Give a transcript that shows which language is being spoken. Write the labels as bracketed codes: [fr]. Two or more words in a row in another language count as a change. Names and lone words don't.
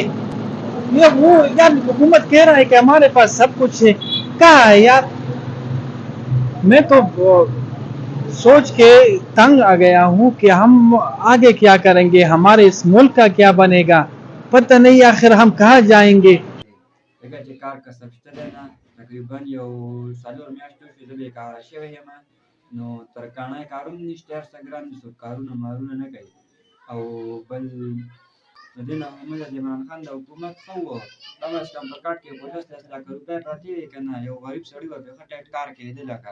[ur] یہ وہ یار حکومت کہہ رہا ہے کہ ہمارے پاس سب کچھ ہے. کہاں ہے یار? میں تو سوچ کے تنگ آ گیا ہوں کہ ہم آگے کیا کریں گے، ہمارے اس ملک کا کیا بنے گا، پتا نہیں آخر ہم کہاں جائیں گے. [ps] تقریبا یو 4 میاشتو چې زه بېکاره شوی یم نو ترکاڼی کارونه نشته، هر څه ګران دي، څوک کارونه مارونه نه کوي. او بل د دې نه عمومي د عمران خان د حکومت ښه وه، کم از کم په کټ کې 50-10 لکه روپۍ پرتې وې که نه، یو غریب سړي ورته ښه ټیټ کار کېده لکه.